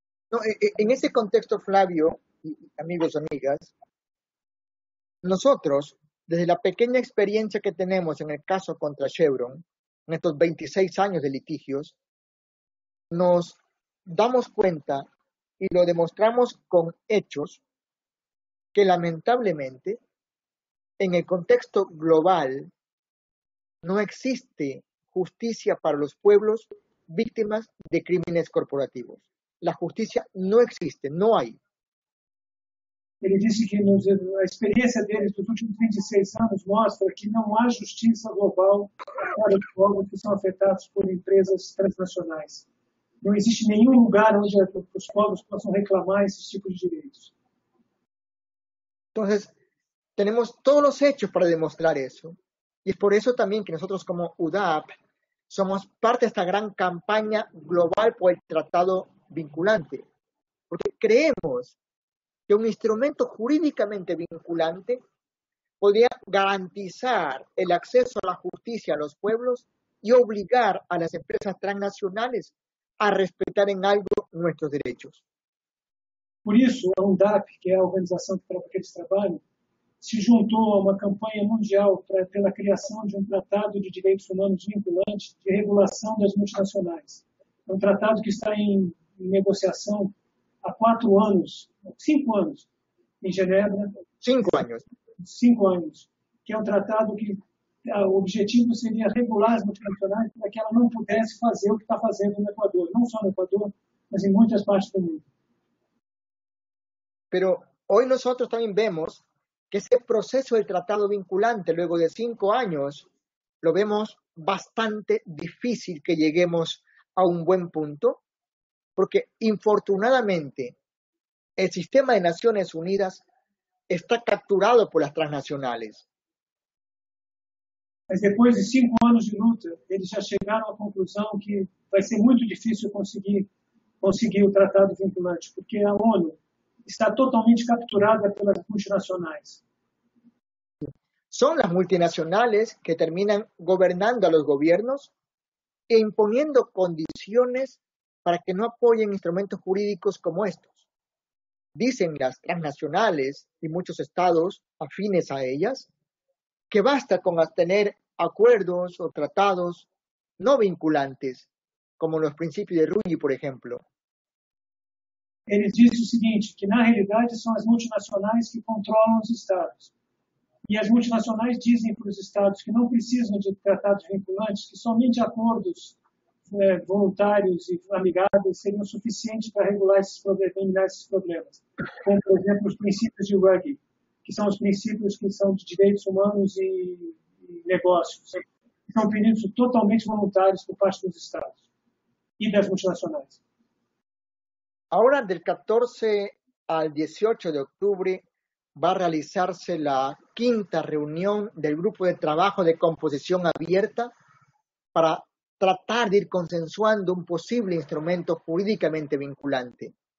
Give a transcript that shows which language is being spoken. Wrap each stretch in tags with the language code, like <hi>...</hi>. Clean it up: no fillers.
<es>No, en ese contexto, Flavio, y amigos, amigas, nosotros, desde la pequeña experiencia que tenemos en el caso contra Chevron, en estos 26 años de litigios, nos damos cuenta y lo demostramos con hechos que lamentablemente en el contexto global no existe justicia para los pueblos víctimas de crímenes corporativos. La justicia no existe, no hay.</es> <pt>Ele disse que a experiência deles dos últimos 26 anos mostra que não há justiça global para os povos que são afetados por empresas transnacionais. Não existe nenhum lugar onde os povos possam reclamar esses tipos de direitos.</pt> <es>Entonces, tenemos todos los hechos para demostrar eso. Y es por eso también que nosotros como UDAP somos parte de esta gran campaña global por el tratado vinculante, porque creemos que un instrumento jurídicamente vinculante podría garantizar el acceso a la justicia a los pueblos y obligar a las empresas transnacionales a respetar en algo nuestros derechos.</es> <pt>Por isso, a UNDAP, que é a organização para que eles trabalham, se juntou a uma campanha mundial pela criação de um tratado de direitos humanos vinculante de regulação das multinacionais. É um tratado que está em negociação há 4 anos, 5 anos, em Genebra. 5 anos. 5 anos, que é um tratado que o objetivo seria regular as multinacionais para que ela não pudesse fazer o que está fazendo no Equador, não só no Equador, mas em muitas partes do mundo.</pt> <es>Pero hoy nosotros también vemos que ese proceso del tratado vinculante, luego de 5 años, lo vemos bastante difícil que lleguemos a un buen punto, porque infortunadamente el sistema de Naciones Unidas está capturado por las transnacionales.</es> <pt>Mas depois de 5 anos de luta, eles já chegaram à conclusão que vai ser muito difícil conseguir o tratado vinculante, porque a ONU está totalmente capturada pelas multinacionais.</pt> <es>Son las multinacionales que terminan gobernando a los gobiernos e imponiendo condiciones para que no apoyen instrumentos jurídicos como estos. Dicen las transnacionales y muchos estados afines a ellas que basta con tener acuerdos o tratados no vinculantes, como los principios de Ruggie, por ejemplo.</es> <pt>Eles dizem o seguinte, que na realidade são as multinacionais que controlam os estados. E as multinacionais dizem para os estados que não precisam de tratados vinculantes, que somente acordos voluntários e amigáveis seriam suficientes para regular esses problemas, eliminar esses problemas. Como, por exemplo, os princípios de Ruggie, que são os princípios que são de direitos humanos e negócios. São princípios totalmente voluntários por parte dos estados e das multinacionais.</pt> <es>Ahora, del 14 al 18 de octubre, va a realizarse la 5ª reunión del Grupo de Trabajo de Composición Abierta para tratar de ir consensuando un posible instrumento jurídicamente vinculante.</es>